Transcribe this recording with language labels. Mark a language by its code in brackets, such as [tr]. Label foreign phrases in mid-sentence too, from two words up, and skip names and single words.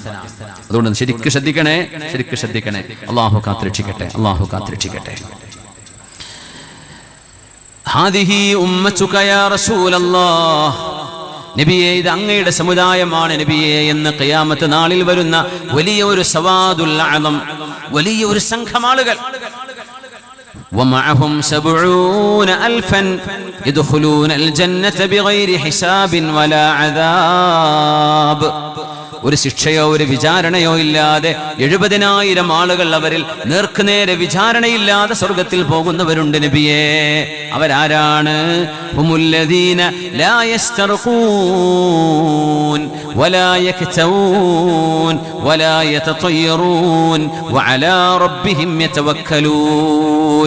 [ml] അതുകൊണ്ട് ശരിക്കും ശ്രദ്ധിക്കണേ. അള്ളാഹു കാത്തുരക്ഷിക്കട്ടെ. [ar] هذه أمتك يا رسول الله, [ml] നബിയേ ഇത് അങ്ങയുടെ സമുദായമാണ് നബിയേ എന്ന് ഖിയാമത്ത് നാളിൽ വരുന്ന വലിയ ഒരു [ar] السواد الأعظم, [ml] വലിയ ഒരു സംഘം ആളുകൾ. [ar] ومعهم 70,000 يدخلون الجنة بغير حساب ولا عذاب. [ml] ഒരു ശിക്ഷയോ ഒരു വിചാരണയോ ഇല്ലാതെ 70,000 ആളുകൾ അവരിൽ നേർക്കുനേരെ വിചാരണയില്ലാതെ സ്വർഗത്തിൽ പോകുന്നവരുണ്ട് നബിയേ. അവരാരാണ്? [ar] هم الذين لا يسترقون ولا يكتوون ولا يتطيرون وعلى ربهم يتوكلون.